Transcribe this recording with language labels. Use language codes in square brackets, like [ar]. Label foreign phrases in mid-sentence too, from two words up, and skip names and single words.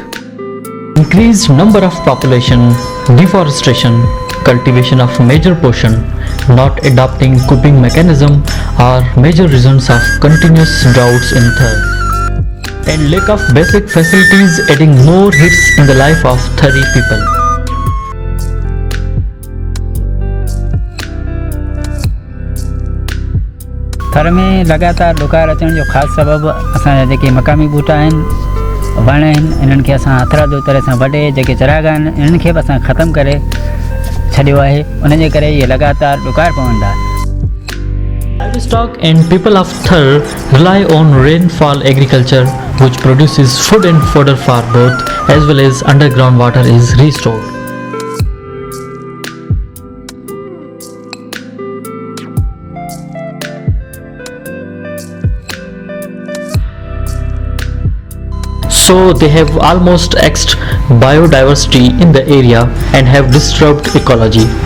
[en] Increased number of population, deforestation, cultivation of major portion, not adopting coping mechanism are major reasons of continuous droughts in Thar. And lack of basic facilities adding more hits in the life of Thari people. [sd] थर में लगातार ॾुकार अचण जो ख़ासि सबबु असांजा जेके मक़ामी ॿूटा आहिनि, वण आहिनि, इन्हनि खे असां हथरादो तरह सां वढे जेके चरागाह आहिनि इन्हनि खे बि असां ख़तमु करे छॾियो आहे। उन जे करे इहे लगातार ॾुकार पवंदा। [en] Livestock and people of Thar rely on rainfall agriculture, which produces food and fodder for both, as well as underground water is restored. So they have almost extinct biodiversity in the area and have disturbed ecology.